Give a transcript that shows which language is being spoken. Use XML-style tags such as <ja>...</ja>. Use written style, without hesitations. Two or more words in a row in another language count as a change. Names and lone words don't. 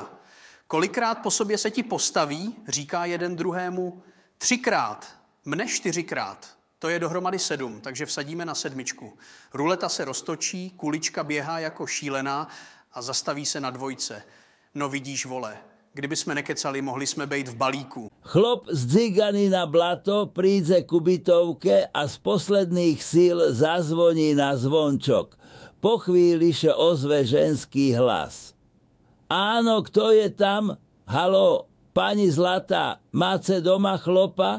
<cs>Kolikrát po sobě se ti postaví, říká jeden druhému: 3krát, mne 4krát. To je dohromady 7, takže vsadíme na 7. Ruleta se roztočí, kulička běhá jako šílená a zastaví se na 2. No vidíš, vole, kdyby jsme nekecali, mohli jsme být v balíku.</cs> <sk>Chlop z Dzigany na blato príde ku bytovke a z posledných síl zazvoní na zvončok. Po chvíli še ozve ženský hlas. Áno, kto je tam? Haló, pani Zlatá, máte doma chlopa?</sk>